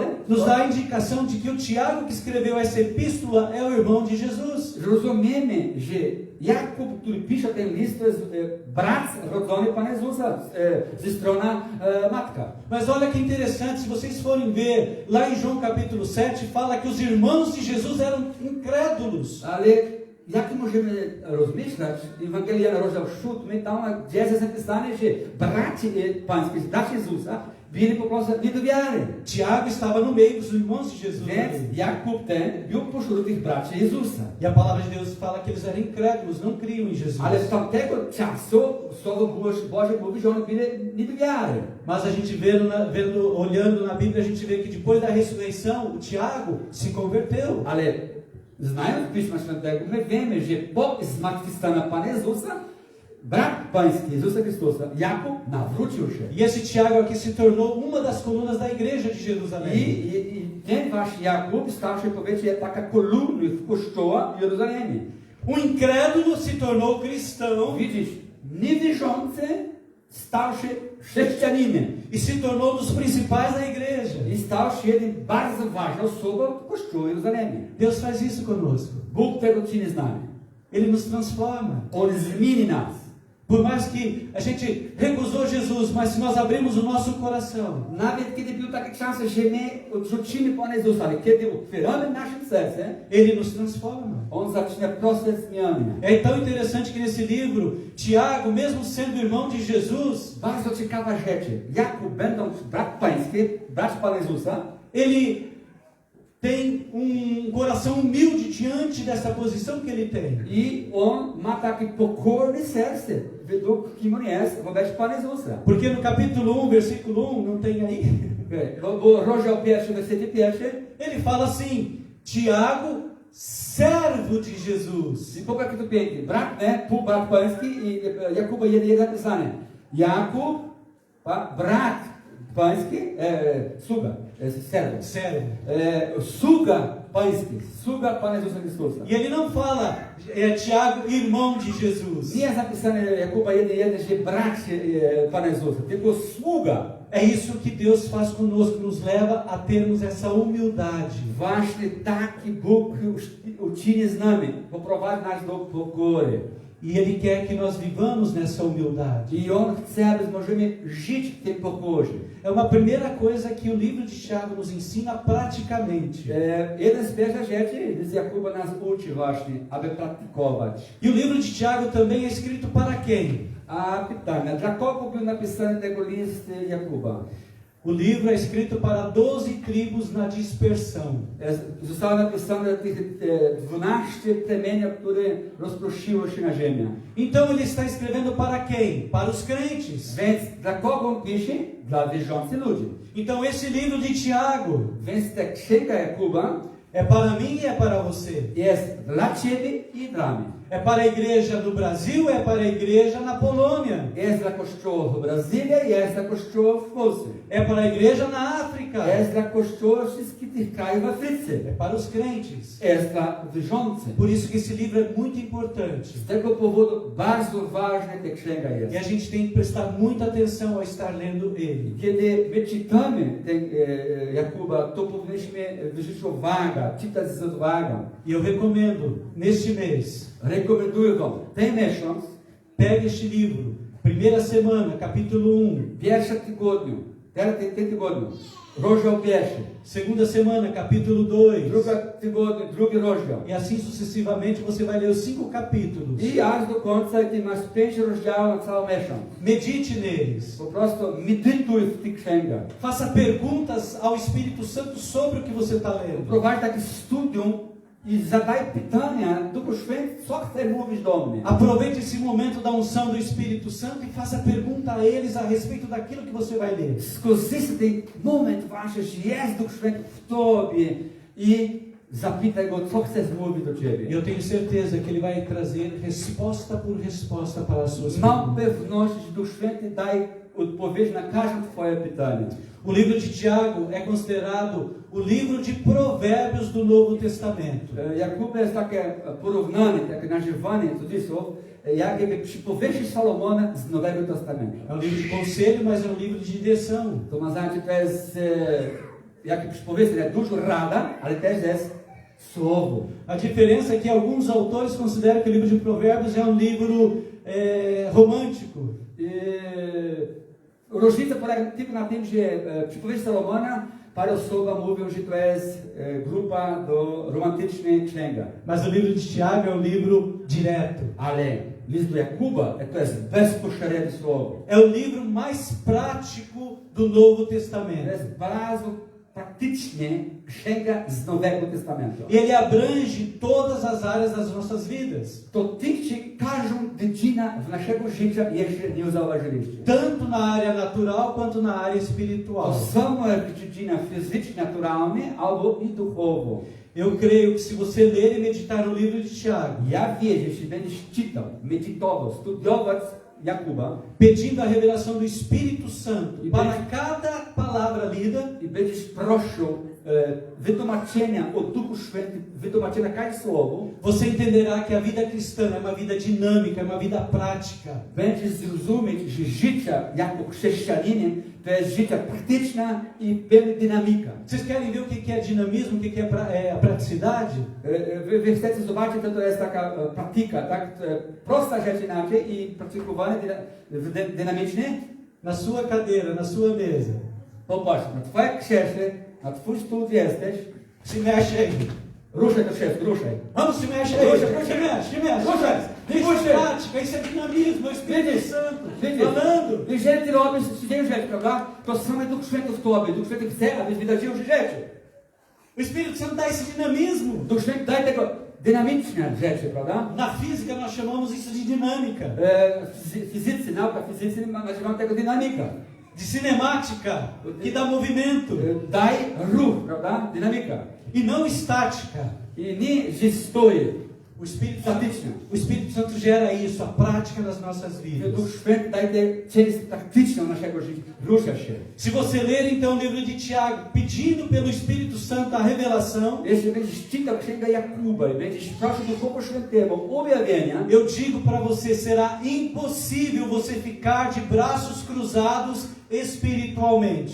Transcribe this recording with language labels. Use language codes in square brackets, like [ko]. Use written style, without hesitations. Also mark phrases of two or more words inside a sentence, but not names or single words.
[pt] nos dá a indicação de que o Tiago que escreveu essa epístola é o irmão de Jesus. [pl] rozumiemy, że Jakub, który pisze ten list, to jest brat rodzony Pana Jezusa ze strony matka. [pt] Mas olha que interessante, se vocês forem ver, lá em João capítulo 7, fala que os irmãos de Jesus eram incrédulos. [pl] Ale jak możemy rozmyślać, Ewangelia rozdział 7, tam gdzie jest napisane, że bracia pańskie, bracia Jezusa, byli po prostu nie do wiary. [pt] Tiago estava no meio dos irmãos de Jesus. [pl] Więc Jakub ten był pośród tych braci Jezusa. [pt] E a palavra de Deus fala que eles eram incrédulos, não criam em Jesus. [pl] Ale z tamtego czasu Słowo Boże mówi, że oni byli nie do wiary. [pt] Mas a gente olhando na Bíblia, a gente vê que depois da ressurreição, o Tiago se converteu. [pl] Ale znając Pisma Świętego, my wiemy, że po zmartwychwstaniu Pana Jezusa, brat pański Jezusa Chrystusa, Jakub, nawrócił się. [pt] E esse Tiago aqui se tornou uma das colunas da igreja de Jerusalém. [pl] I ten wasz Jakub stał się, powiecie, taka kolumna w kościoła w Jerozolimie. [pt] Incrédulo se tornou cristão. [pl] Widzisz, niewierzący stał się chrześcijaninem. [pt] E se tornou um dos principais da igreja. [pl] I stał się jednym bardzo ważną osobą w kościołu w Jerozolimie. [pt] Deus faz isso conosco. [pl] Bóg tego czyni z nami. [pt] Ele nos transforma. [pl] On zmieni nas. [pt] Por mais que a gente recusou Jesus, mas se nós abrimos o nosso coração, [pl] Nawet kiedy był taki czas, że my odrzucimy Pana Jezusa, ale kiedy otwieramy nasze serce, [pt] Ele nos transforma. [pl] On zaczyna proces zmiany. [pt] É tão interessante que nesse livro, Tiago, mesmo sendo irmão de Jesus, [pl] Bardzo ciekawa rzecz. Jakub, będąc brat pański, brat Pana Jezusa, [pt] ele tem coração humilde diante dessa posição que ele tem. [pl] I on ma takie pokorne serce, według kim on jest, wobec Pana Jezusa. [pt] Porque no capítulo 1, versículo 1, não tem aí? [pl] Bo rozdział 1, wersety 1, [pt] Ele fala assim, Tiago, servo de Jesus. [pl] i popatrz jak to pięknie. Brat, nie? Półbrat pański i Jakuba 1 napisane. Jakub, brat pański, sługa, [pt] servo. Servo. [pl] Sługa pański, sługa Pana Jezusa Chrystusa. [pt] E ele não fala, Tiago, irmão de Jesus. [pl] Nie jest napisane Jakuba 1:1, że brat Pana Jezusa, tylko sługa. [pt] É isso que Deus faz conosco, nos leva a termos essa humildade. [pl] Właśnie taki Bóg uczyni z nami, poprowadzi nas do pokory. [pt] E Ele quer que nós vivamos nessa humildade. [pl] I On chce, aby możemy żyć w tym pokorze. [pt] É uma primeira coisa que o livro de Tiago nos ensina praticamente. [pl] Jedna z pierwszych rzeczy z Jakuba nas uczy właśnie, aby praktykować. [pt] E o livro de Tiago também é escrito para quem? [pl] A pytanie, dla kogo był napisany tego list Jakuba? [pt] O livro é escrito para 12 tribos na dispersão. [pl] Zostało napisane dla tych 12 plemienia, które rozproszyło się na ziemię. [pt] Então ele está escrevendo para quem? Para os crentes. [pl] Więc dla kogo pisze? Dla wierzących ludzi. [pt] Então esse livro de Tiago [pl] Więc ta księga Jakuba [pt] é para mim e é para você. [pl] jest dla ciebie i dla mnie. [pt] É para a igreja do Brasil, é para a igreja na Polônia. [pl] Jest dla kościoła w Brazylii, jest dla kościoła w Polsce. [pt] É para a igreja na África. [pl] Jest dla kościoła wszystkich tych krajów w Afryce. [pt] É para os crentes. [pl] Jest dla wierzących. [pt] Por isso que esse livro é muito importante. [pl] Z tego powodu bardzo ważna ta księga jest. [pt] E a gente tem que prestar muita atenção ao estar lendo ele. [pl] Kiedy my czytamy ten Jakuba, to powinniśmy wyżyć uwagę, czytać z uwagą. [pt] E eu recomendo, neste mês, [pl] Rekomenduję wam ten miesiąc, [pt] pegue este livro, primeira semana, capítulo 1. [pl] pierwszy tygodniu, ten tygodniu, rozdział pierwszy. [pt] Segunda semana, capítulo 2. [pl] Druga tygodniu, drugi rozdział. [pt] E assim sucessivamente você vai ler os 5 capítulos. [pl] I aż do końca ty masz 5 rozdziałów na cały miesiąc. [pt] Medite neles. [pl] Po prostu medytuj w tych księgach. [pt] Faça perguntas ao Espírito Santo sobre o que você está lendo. [pl] Prowadź takie studium i zadaj pytania Duchu Święty, co chce mówić do mnie. [pt] Aproveite esse momento da unção do Espírito Santo e faça pergunta a eles a respeito daquilo que você vai ler. [pl] Skorzystaj ten moment właśnie, że jest Duch Święty w tobie i zapytaj Go, co chce mówić do ciebie. [pt] E eu tenho certeza que Ele vai trazer resposta por resposta para as suas [pl] Mam [pt] perguntas. [pl] pewność, że Duch Święty daje odpowiedź na każde twoje pytanie. [pt] O livro de Tiago é considerado o livro de provérbios do Novo Testamento. [pl] Jakub jest takie porównanie, takie nazywanie cudzysłów, jakby przypowieści Salomona z Nowego Testamentu. [pt] É um livro de conselho, mas é um livro de direção. [pl] To ma znaczy, to jest jak przypowieść, jest dużo rada, ale też jest słowo. [pt] A diferença é que alguns autores consideram que o livro de Provérbios é um livro romântico. [pl] Różnica polega tylko na tym, że przypowieść Salomona parę osób mówią, że to jest grupa do romantycznej księga. [pt] Mas o livro de Tiago é um livro direto. [pl] Ale list do Jakuba to jest bezpośrednie słowo. [pt] É o livro mais prático do Novo [pl] To [pt] Testamento. [pl] jest bardzo praktycznie księga z Nowego Testamentu. [pt] Ele abrange todas as áreas das nossas vidas. [pl] To tyczy każdą dziedzinę w naszego życia, jeszcze nie zauważyliście. [pt] Tanto na área natural quanto na área espiritual. [pl] To samo jak dziedzina fizyczna, naturalna, albo i duchowo. [pt] Eu creio que se você ler e meditar no livro de Tiago, [pl] Ja wierzę, jeśli będziesz czytał, medytował, studiować Jakuba [pt] pedindo a revelação do Espírito Santo para cada palavra lida, [pl] i będziesz prosił wytłumaczenia od Duchu Świętym, wytłumaczenia każdego słowa, [pt] você entenderá que a vida cristã é uma vida dinâmica, é uma vida prática. [pl] będziesz zrozumieć, że życie jako chrześcijaninem to jest życie praktyczne i pełna dynamika. [pt] Vocês querem ver o que é dinamismo, o que é a praticidade? [pl] Wy chcecie zobaczyć, to jest taka praktyka, tak? Prosta rzecz inaczej i praktykowane dynamicznie. [pt] Na sua cadeira, na sua mesa. [pl] Popatrz, na twoje krześle, na twój stół jesteś, [pt] Se mexe aí. [pl] ruszaj to krzesło, ruszaj. [pt] Vamos, se mexe aí. [pl] Ruxa, [pt] Se mexe, se mexe. [pl] Ruxa. [pt] Isso é prática, isso é dinamismo, é o Espírito Santo falando. [pl] Jeżeli ty robisz tę rzecz, prawda, to same Duch Święty w tobie. Duch Święty chce, abyś wydarzył się rzeczy. [pt] O Espírito Santo dá esse dinamismo. [pl] Duch Święty daje tego dynamiczne rzeczy, prawda? [pt] Na física nós chamamos isso de dinâmica. [pl] Fizycy, nauka fizycy nazywamy tego dynamika. [pt] De cinemática, que dá movimento. [pl] Daj ruch, prawda? Dynamika. [pt] E não estática. [pl] I nie, że stoi. [pt] O Espírito [pl] praktyczne. [pt] Santo gera isso, a prática nas nossas vidas. [pl] Duch Święty daje tę część praktyczną naszego życia. Rusza się. [pt] Se você ler então o livro de Tiago, pedindo pelo Espírito Santo a revelação, [pl] Jeśli będziesz czytał Księgę Jakuba i będziesz prosił Ducha Świętego o objawienia, [pt] eu digo para você, será impossível você ficar de braços cruzados espiritualmente.